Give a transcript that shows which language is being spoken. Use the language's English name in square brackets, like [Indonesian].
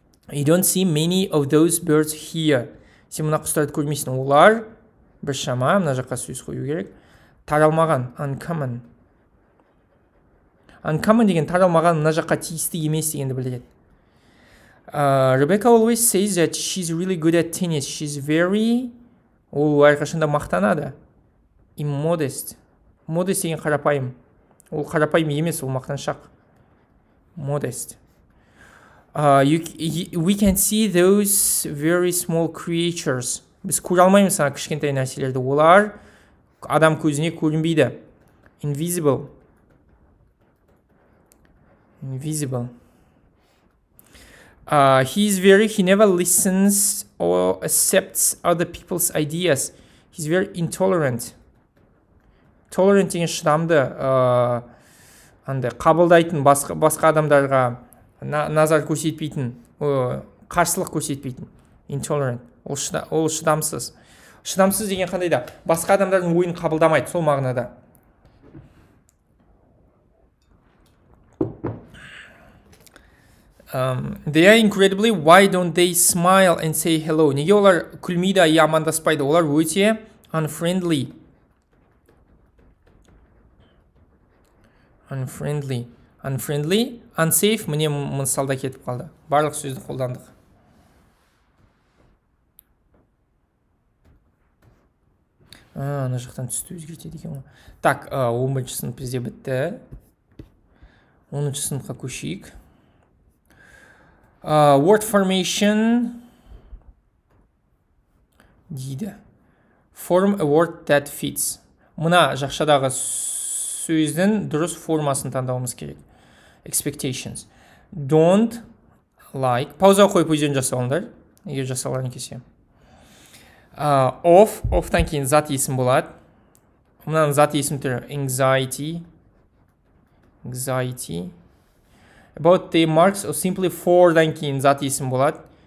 [English] You don't see many of those birds here. [Kazakh] Сен мына құстарды көрмейсің. Олар бір шама, мына жаққа сөз қою керек. Таралмаған. [English] Uncommon. [Kazakh] Uncommon деген таралмаған, мына жаққа тиісті емес дегенді білдіреді. [English] Rebecca always says that she's really good at tennis. She's very... [Kazakh] Ол әрқашанда мақтанады. [English] Immodest. [Kazakh] Modest деген қарапайым. Ол қарапайым емес, ол мақтаншақ. [English] Modest. We can see those very small creatures. [Kazakh] Біз көре алмаймыз кішкентай нәрселерді. Олар адам көзіне көрінбейді. [English] Invisible. He never listens or accepts other people's ideas. He's very intolerant. [Kazakh] Tolerant деген шыдамды, қабылдайтын, басқа адамдарға назар көрсетпейтін, қарсылық көрсетпейтін. Intolerant. Ол шыдамсыз. Шыдамсыз деген қандайда? Басқа адамдардың ойын қабылдамайды, сол мағынада. [English] They are incredibly, why don't they smile and say hello? [Kazakh] Неге олар күлмейді, амандаспайды? Олар өте unfriendly. Unsafe, міне мысалда кетіп қалды. Барлық сөзді қолдандық. Ана жақтан түсті өзгертеді екен ғой. Так, 11-ші сынып бізде бітті. 10-ші сыныпқа көшейік. [English] Word formation дейді. Form a word that fits. [Kazakh] Мына жақшадағы сөздің дұрыс формасын таңдауымыз керек. [English] Expectations. Don't like. [Kazakh] Пауза қойып өздерін жасауыңдар. Егер жасауларын кесе. Of-тан кейін зат есім болады. Мұнаның зат есім түрі anxiety. [English] About the marks or simply for- [Kazakh] дан кейін зат есім болады.